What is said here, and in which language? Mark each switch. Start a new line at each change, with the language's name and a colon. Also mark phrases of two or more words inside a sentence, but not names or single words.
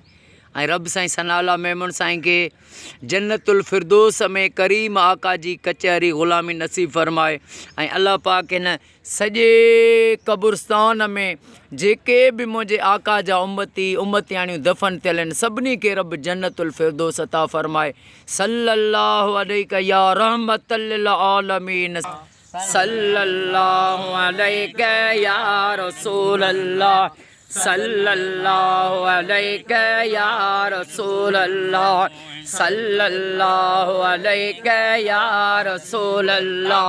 Sindhi: ऐं रब साईं सनाउल्लाह मेमून साईं खे जन्नतुल फिरदौस में करीम आका जी कचहरी ग़ुलामी नसीब फ़रमाए। ऐं अल्लाह पाक हिन सॼे कब्रस्तान में जेके बि मुंहिंजे आका जा उम्मतियाणियूं दफ़न थियल आहिनि सभिनी खे रब जन्नतुल फिरदौस अता फ़रमाए।
Arabic: صلى الله عليك يا رحمة للعالمين. صلى الله عليك يا رسول الله. صلى الله عليك يا رسول الله. صلى الله عليك يا رسول الله.